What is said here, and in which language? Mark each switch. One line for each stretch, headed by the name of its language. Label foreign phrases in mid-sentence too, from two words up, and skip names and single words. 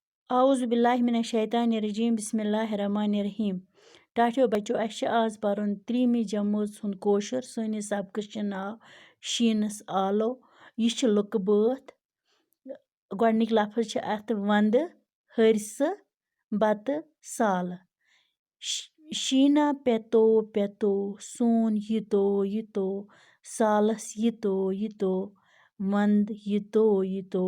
Arabic: اعوذ باللہ من الشیطان الرجیم بسم اللہ الرحمن الرحیم
Kashmiri: ٹاٹھیو بچو اَسہِ چھِ آز پَرُن 3مہِ جمٲژ ہُنٛد کٲشُر سٲنِس سبقَس چھِ ناو شیٖنس آلو یہِ چھِ لُکہٕ بٲتھ گۄڈنِکۍ لفظ چھِ اَتھ وَندٕ ۂرسہٕ بَتہٕ سالہٕ شیٖنا پیٚتو پیٚتو سون یِتو یِتو سالس یِتو یِتو وَندٕ یِتو یِتو